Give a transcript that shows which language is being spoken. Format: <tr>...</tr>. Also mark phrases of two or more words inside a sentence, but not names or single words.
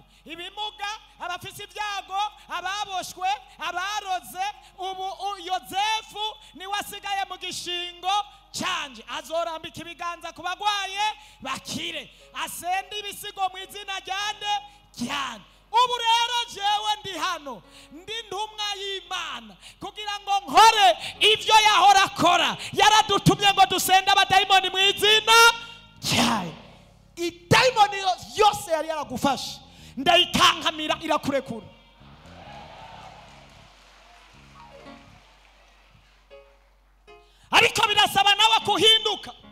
<rn>Ibimuga, abafise ibyago, ababoshwe, abaroze, ubu Yozefu niwe asigaye mu gishingo canje. Azorambika ibiganza ku bagwaye bakire, asende ibisigo mu izina ryane. Ubu rero jewe ndi hano, ndi ntumwa y'Imana kugira ngo nkore ibyo yahora akora. Yaradutumye ngo dusende abadayimoni mu izina ryayo. Idayimoni yose yari yaragufashe ndayikankamira irakurekura. Ariko birasaba nawe kuhinduka.</rn>